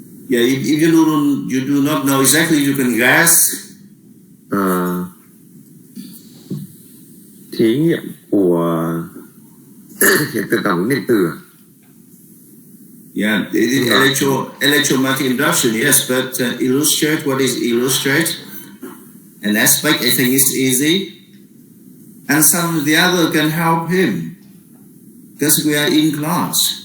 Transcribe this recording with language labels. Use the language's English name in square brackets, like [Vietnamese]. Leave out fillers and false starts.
[English] Yeah, if you do not know exactly, you can guess. [Vietnamese] Thí nghiệm của hiện tượng cảm ứng điện tử. [English] Yeah, electromagnetic induction, yes, but illustrate, what is illustrate? An aspect, I think it's easy. And some of the other can help him, because we are in class.